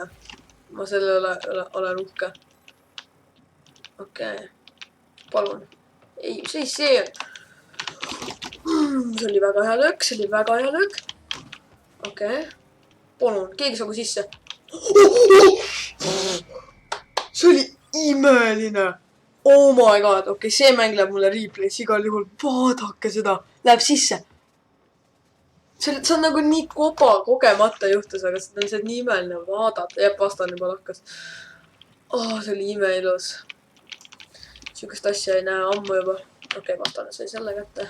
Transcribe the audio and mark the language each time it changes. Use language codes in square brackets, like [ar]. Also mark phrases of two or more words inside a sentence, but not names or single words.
[et] Ma selle olen uhke. Okei. Palun. Ei, see on. See oli väga hea löök. Okei. Palun, keegi saagu sisse. See oli imeline. [en] Oh my god. [et] Okei, see mäng läheb mulle replay's igal juhul. Vaadake seda. Läheb sisse. See on nagu nii kogemata juhtus, aga seda on see nii imeline vaadata. Jääb vastan juba lahkas. See oli imeilus. Sihukest asja ei näe ammu juba. Okei, vastane sai selle kätte.